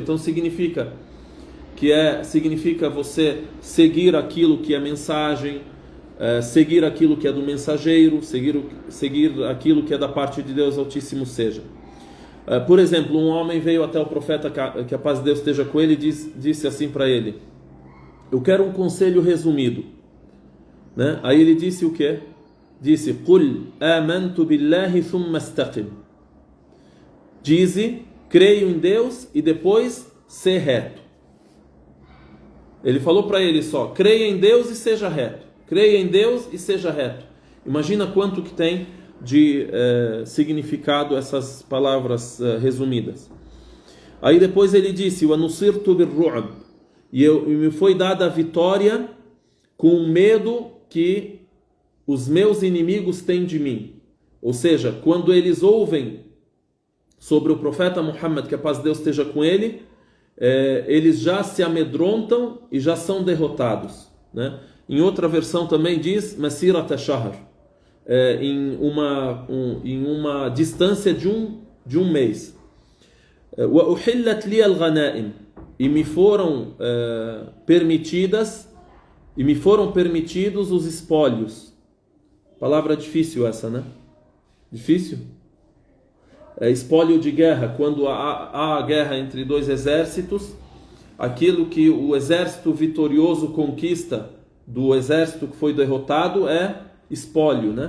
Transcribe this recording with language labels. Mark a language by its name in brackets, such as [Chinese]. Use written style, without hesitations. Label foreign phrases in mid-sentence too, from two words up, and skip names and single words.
[Portuguese] Então significa você seguir aquilo que é mensagem, seguir aquilo que é do mensageiro, seguir aquilo que é da parte de Deus Altíssimo seja. Por exemplo, um homem veio até o profeta, que a paz de Deus esteja com ele, e disse assim para ele: eu quero um conselho resumido, né? Aí ele disse o quê? Disse: [Arabic] قل آمنت بالله ثم استقم. [Portuguese] Dize: creio em Deus e depois ser reto. Ele falou para ele só: creia em Deus e seja reto. Creia em Deus e seja reto. Imagina quanto que tem de significado essas palavras resumidas. Aí depois ele disse: [Arabic] وَنُصِرْتُ بِالرُّعْبِ. [Portuguese] E me foi dada a vitória com o medo que os meus inimigos têm de mim. Ou seja, quando eles ouvem sobre o profeta Muhammad, que a paz de Deus esteja com ele, eles já se amedrontam e já são derrotados, né? Em outra versão também diz [Arabic] مسيرة شهر, [Portuguese] em uma distância de um mês. [Arabic] وأحلت لي الغنائم, [Portuguese] e me foram permitidos os espólios. Palavra difícil essa, né? Difícil? Espólio de guerra, quando há guerra entre dois exércitos, aquilo que o exército vitorioso conquista do exército que foi derrotado é espólio, né?